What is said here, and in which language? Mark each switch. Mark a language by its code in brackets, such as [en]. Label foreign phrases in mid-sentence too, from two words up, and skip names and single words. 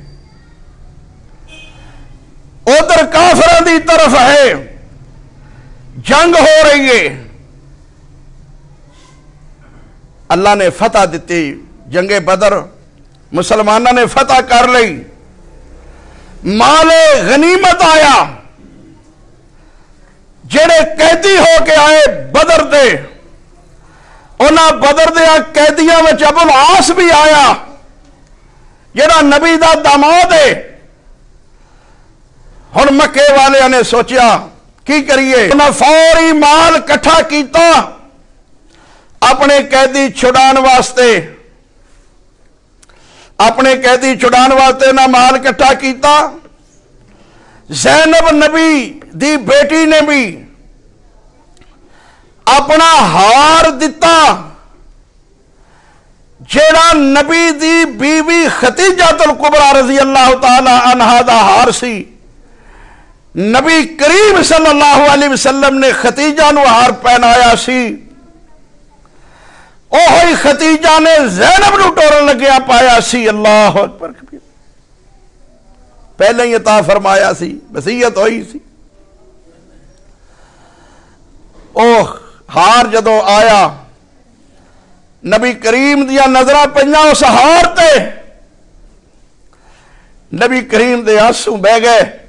[pa] ادھر کافروں دی طرف ہے جنگ ہو رہی ہے اللہ نے فتح دیتی جنگ بدر مسلمانوں نے فتح کر لی مال غنیمت آیا جڑے قیدی ہو کے آئے بدر دے، انہاں بدر دیا قیدیاں وچ ابو العاص بھی آیا جڑا نبی دا داماد ہے۔ ہن مکے والے نے سوچیا کی کریے، انہاں فوری مال کٹھا کیتا اپنے قیدی چھڑان واسطے، اپنے قیدی چھڑان واسطے نہ مال کٹھا کیتا۔ زینب نبی دی بیٹی نے بھی اپنا ہار دتا جیڑا نبی دی بیوی ختیجہ الکبریٰ [ar] رضی اللہ تعالی عنہا [pa] دا ہار سی۔ نبی کریم [ar] صلی اللہ علیہ وسلم [pa] نے ختیجہ نو ہار پہنایا سی، اوہی ختیجہ نے زینب نو ٹورن لگیا پایا سی۔ [ar] اللہ اکبر، [pa] پہلے ہی عطا فرمایا سی، وصیت ہوئی سی۔ اوہ ہار جدو آیا نبی کریم دیا نظرہ پہنیا اس ہار تے، نبی کریم دے آنسو بہ گئے۔